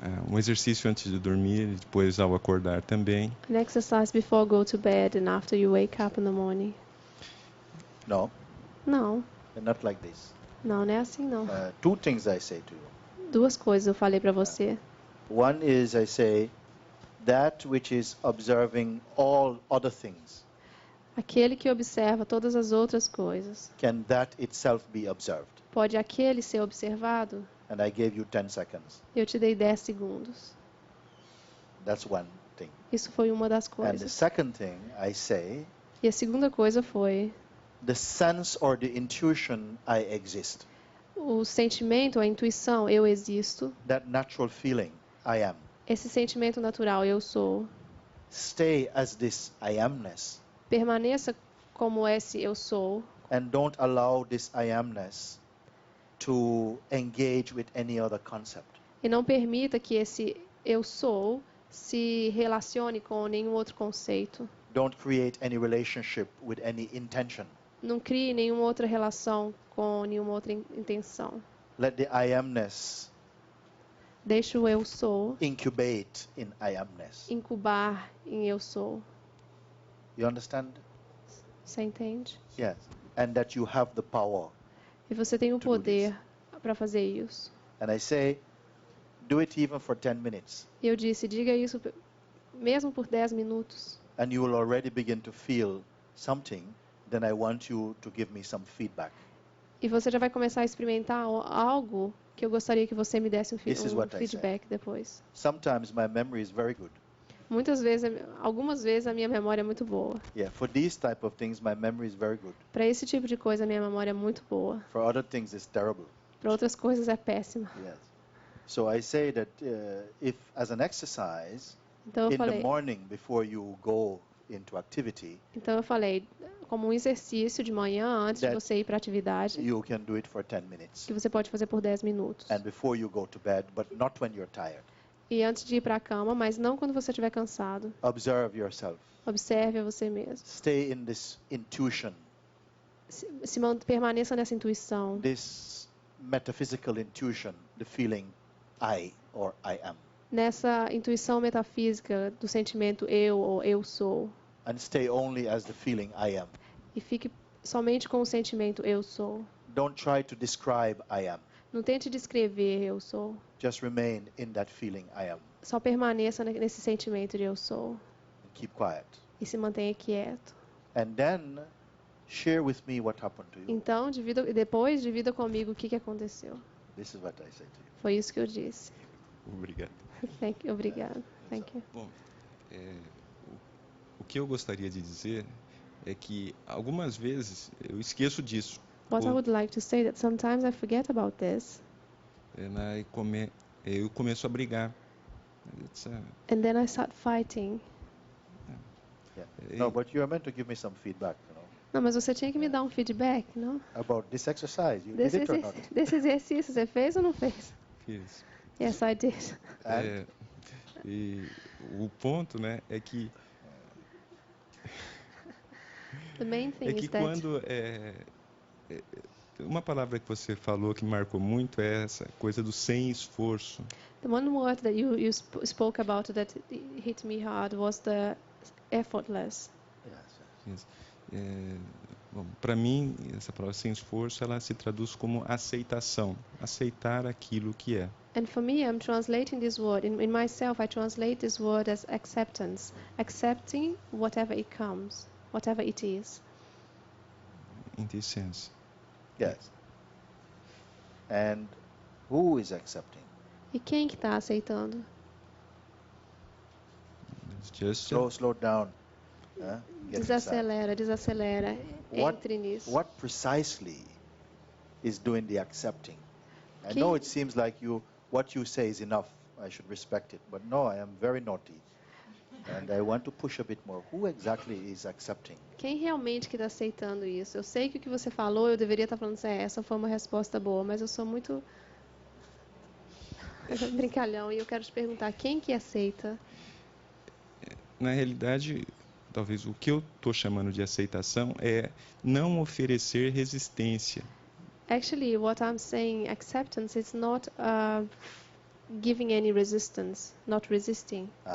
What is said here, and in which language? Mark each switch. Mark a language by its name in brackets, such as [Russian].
[Portuguese] Um exercício antes de dormir e depois ao acordar também. [English] An exercise before go to bed and after you wake up in the morning. No, [Portuguese] Não, [English] not like this. [Portuguese] não é assim não. [English] Two things I say to you. [Portuguese] Duas coisas eu falei para você. [English] One is I say that which is observing all other things, [Portuguese] Aquele que observa todas as outras coisas. [English] can that itself be observed? [Portuguese] Pode aquele ser observado? [English] And I gave you 10 seconds. [Portuguese] Eu te dei 10 segundos. [English] That's one thing. [Portuguese] Isso foi uma das [English] And the [Portuguese] coisas. [English] second thing I say, [Portuguese] E a segunda coisa foi [English] the sense or the intuition I exist, [Portuguese] o sentimento, a intuição, eu existo. [English] that natural feeling I am. [Portuguese] Esse sentimento natural, eu sou. [English] Stay as this I amness [Portuguese] Permaneça como esse eu sou. [English] and don't allow this I amness to engage with any other concept. [Portuguese] E não permita que esse eu sou se relacione com nenhum outro conceito. [English] Don't create any relationship with any intention. [Portuguese] Não crie nenhuma outra relação com nenhuma outra intenção. [English] Let the I amness [Portuguese] Deixe o eu sou [English] incubate in I amness. [Portuguese] incubar em eu sou. [English] You understand? [Portuguese] Você entende? [English] Yes. And that you have the power. [Portuguese] E você tem o [English] To do [Portuguese] poder para fazer isso. [English] And I say, do it even for 10 minutes. [Portuguese] E eu disse, diga isso mesmo por 10 minutos. [English] And you will already begin to feel something. Then I want you to give me some feedback. [Portuguese] E você já vai começar a experimentar algo que eu gostaria que você me desse [English] This is what I [Portuguese] feedback depois. [English] Sometimes my memory is very good. [Portuguese] Algumas vezes a minha memória é muito boa. [English] Yeah, for these type of things, my memory is very good. [Portuguese] Para esse tipo de coisa, a minha memória é muito boa. [English] For other things, it's terrible. [Portuguese] Para outras coisas é péssima. [English] Yes. So I say that if, as an exercise, [Portuguese] Então [English] in the morning before you go into activity, [Portuguese] eu falei, como um exercício de manhã antes de [English] That [Portuguese] você ir para a atividade, [English] you can do it for 10 minutes. [Portuguese] que você pode fazer por 10 minutos. [English] And before you go to bed, but not when you're tired. [Portuguese] E antes de ir para a cama, mas não quando você estiver cansado. [English] Observe yourself. [Portuguese] Observe a você mesmo. [English] Stay in this intuition, [Portuguese] Permaneça nessa intuição, [English] this metaphysical intuition, the feeling I or I am, [Portuguese] nessa intuição metafísica do sentimento eu ou eu sou, [English] and stay only as the feeling I am. [Portuguese] e fique somente com o sentimento eu sou. [English] Don't try to describe I am. [Portuguese] Não tente descrever eu sou. [English] Just remain in that feeling I am [Portuguese] Só permaneça nesse sentimento de eu sou [English] and keep quiet. [Portuguese] e se mantenha quieto. [English] And then share with me what happened to you. [Portuguese] Então, depois divida comigo o que aconteceu. [English] This is what I say to you. [Portuguese] Foi isso que eu disse. Obrigado. Obrigado. [English] Thank you. [Portuguese] Bom, o que eu gostaria de dizer é que algumas vezes eu esqueço disso. [English] What I would like to say that sometimes I forget about this, [Portuguese] Eu começo a brigar. [English] and then I start fighting. Yeah. No, but you are meant to give me some feedback, [Portuguese] Não, mas você tinha que me dar um feedback, não? [English] about this exercise. You [Portuguese] Desse, [English] did it or not? [Portuguese] desse exercício, você fez ou não fez? Fiz. [English] Yes, I did. And [Portuguese] E o ponto, né, é que [English] The main thing [Portuguese] é que [English] is that [Portuguese] quando uma palavra que você falou que me marcou muito é essa coisa do sem esforço. [English] the one word that you spoke about that hit me hard was the effortless. yes. [Portuguese] Bom, para mim, essa palavra sem esforço, ela se traduz como aceitação, aceitar aquilo que é. [English] And for me, I'm translating this word, in myself, I translate this word as acceptance. Accepting whatever it comes, whatever it is. [Portuguese] Em essência. [English] Yes. And who is accepting? [Portuguese] E quem que está aceitando? [English] It's just Slow down. Get inside. [Portuguese] Desacelera. Entre nisso. [English] What precisely is doing the accepting? I [Portuguese] Que- [English] know it seems like what you say is enough. I should respect it. But no, I am very naughty. And I want to push a bit more. Who exactly is accepting? [Portuguese] Quem realmente que está aceitando isso? Eu sei que o que você falou, eu deveria estar falando assim, essa foi uma resposta boa, mas eu sou muito brincalhão e eu quero te perguntar, quem que aceita? Na realidade, talvez o que eu estou chamando de aceitação é não oferecer resistência. [English] Actually, what I'm saying, acceptance, is not giving any resistance, not resisting.